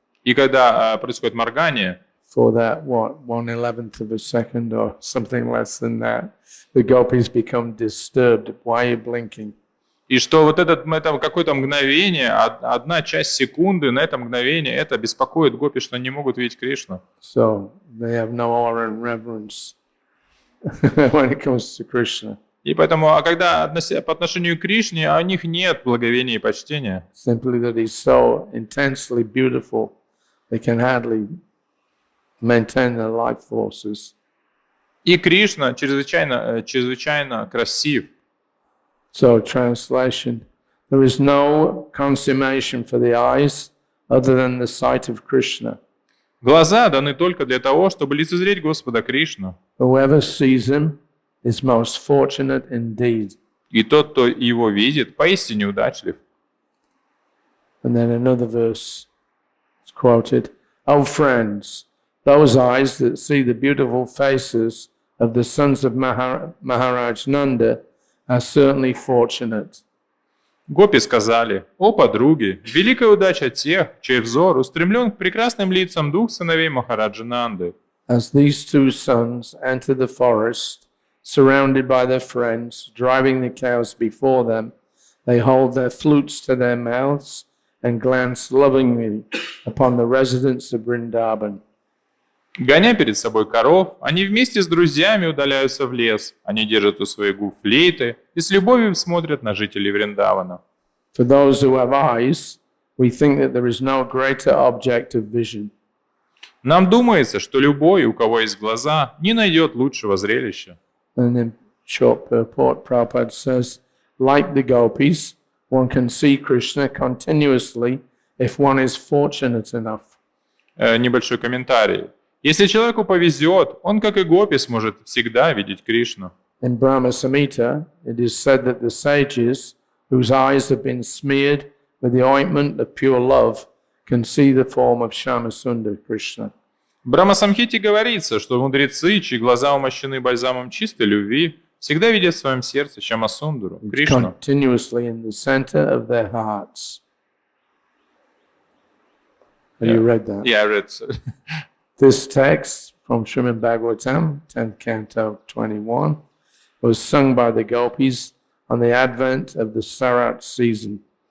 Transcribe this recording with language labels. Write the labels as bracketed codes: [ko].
[ru] И когда происходит моргание, [en] for that 1/11 of a second or something less than that, the gopis become disturbed. Why are you blinking? [ru] и что вот это какое-то мгновение, одна часть секунды, на это мгновение, это беспокоит гопи, что они не могут видеть Кришну. [en] So they have no awe and reverence when it comes to Krishna. [ru] И поэтому, когда по отношению к Кришне, у них нет благовения и почтения. [en] Simply that he's so intensely beautiful, they can hardly maintain their life forces. [ru] И Кришна чрезвычайно красив. [en] So, translation, there is no consummation for the eyes other than the sight of Krishna. [ru] Глаза даны только для того, чтобы лицезреть Господа Кришну. [en] Whoever sees him is most fortunate indeed. [ru] И тот, кто его видит, поистине удачлив. [en] And then another verse is quoted, "O friends, those eyes that see the beautiful faces of the sons of Maharaj Nanda are certainly fortunate." [ru] Гопи сказали: «О, подруги, великая удача тех, чей взор устремлен к прекрасным лицам двух сыновей Махараджа Нанды». [en] As these two sons enter the forest, surrounded by their friends, driving the cows before them, they hold their flutes to their mouths and glance lovingly upon the residents of Vrindavan. [ru] Гоня перед собой коров, они вместе с друзьями удаляются в лес. Они держат у своих губ флейты и с любовью смотрят на жителей Вриндавана. [en] For those who have eyes, we think that there is no greater object of vision. [ru] Нам думается, что любой, у кого есть глаза, не найдет лучшего зрелища. [en] And in short purport, Prabhupada says, like the Gopis, one can see Krishna continuously if one is fortunate enough. [ru] Небольшой комментарий. Если человеку повезет, он, как и гопи, сможет всегда видеть Кришну. [en] In Brahma Samhita, it is said that the sages, whose eyes have been smeared with the ointment of pure love, can see the form of Shyamasundar Krishna. [ru] В Брахма-самхите говорится, что мудрецы, чьи глаза умощены бальзамом чистой любви, всегда видят в своем сердце Шьямасундару, Кришну. [en] Continuously in the center of their hearts. Have you read that? Yeah, I read. This text from Śrīmad-Bhāgavatam, 10th canto 21, was sung by the Gopis on the advent of the Sarat season.